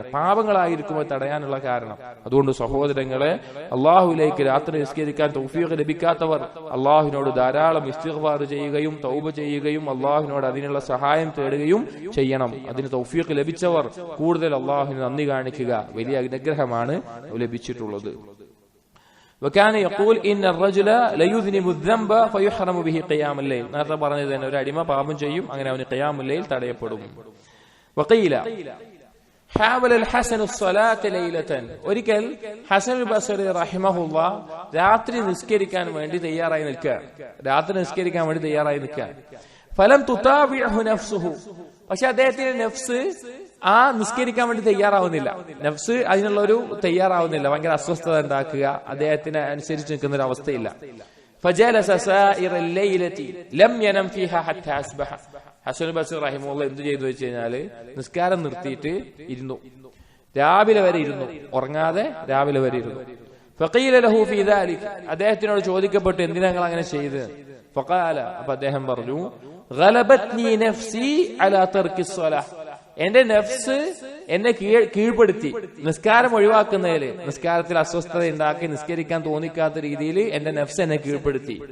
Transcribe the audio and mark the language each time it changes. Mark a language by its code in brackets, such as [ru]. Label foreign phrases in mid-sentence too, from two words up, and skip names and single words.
[ml] പാപങ്ങളായിരിക്കുമ്പോൾ തടയാനുള്ള കാരണം. അതുകൊണ്ട് സഹോദരങ്ങളെ, അള്ളാഹുവിലേക്ക് രാത്രി നിസ്കരിക്കാൻ തൗഫീഖ് ലഭിക്കാത്തവർ അള്ളാഹുവിനോട് ധാരാളം ഇസ്തിഗ്ഫാർ ചെയ്യുകയും തൗബ ചെയ്യുകയും അള്ളാഹുവിനോട് അതിനുള്ള സഹായം തേടുകയും ചെയ്യണം. അതിന് തൗഫീഖ് ലഭിച്ചവർ കൂടുതൽ അള്ളാഹുവിന് നന്ദി കാണിക്കുക. വലിയ അനുഗ്രഹമാണ് ലഭിച്ചിട്ടുള്ളത്. [ar] وكان يقول ان الرجل لا يذنب الذنب فيحرم به قيام الليل, [ml] നേരത്തെ പറഞ്ഞത് തന്നെ, ഒരു അടിമ പാപം ചെയ്യും, അങ്ങനെ അവന് ഖിയാമുൽ ലൈൽ തടയപ്പെടും. [ar] وقيل حاول الحسن الصلاه ليله, [ml] ഒരിക്കൽ ഹസൻ ബസരി റഹിമഹുല്ലാഹ് രാത്രി നിസ്കരിക്കാൻ വേണ്ടി തയ്യാറായി നിൽക്കുക. [ar] فلم تتابعه نفسه, [ml] പക്ഷെ അദ്ദേഹത്തിന്റെ നഫ്സ് ആ നിസ്കരിക്കാൻ വേണ്ടി തയ്യാറാവുന്നില്ല. നഫ്സ് അതിനുള്ള ഒരു തയ്യാറാവുന്നില്ല. ഭയങ്കര അസ്വസ്ഥത ഉണ്ടാക്കുക, അദ്ദേഹത്തിന് അനുസരിച്ച് നിൽക്കുന്ന ഒരു അവസ്ഥയില്ല. [ar] فجلس سائر الليلة لم ينم فيها حتى أصبح. [ml] ഹസൻ ബസ്രി റഹിമഹുല്ലാഹ് എന്ത് ചെയ്തു വെച്ച് കഴിഞ്ഞാല് നിസ്കാരം നിർത്തിയിട്ട് ഇരുന്നു, രാവിലെ വരെ ഇരുന്നു, ഉറങ്ങാതെ രാവിലെ വരെ ഇരുന്നു. [ar] فقيل له في ذلك, [ml] അദ്ദേഹത്തിനോട് ചോദിക്കപ്പെട്ടു എന്തിനാ നിങ്ങൾ അങ്ങനെ ചെയ്ത്? ഫഖാല, അപ്പൊ അദ്ദേഹം പറഞ്ഞു, [ar] غلبتني نفسي على ترك الصلاة, [ml] എന്റെ നഫ്സ് എന്നെ കീഴ്പ്പെടുത്തി നിസ്കാരം ഒഴിവാക്കുന്നതില്, നിസ്കാരത്തിൽ അസ്വസ്ഥത ഉണ്ടാക്കി നിസ്കരിക്കാൻ തോന്നിക്കാത്ത രീതിയിൽ എന്റെ നഫ്സ് എന്നെ കീഴ്പ്പെടുത്തി.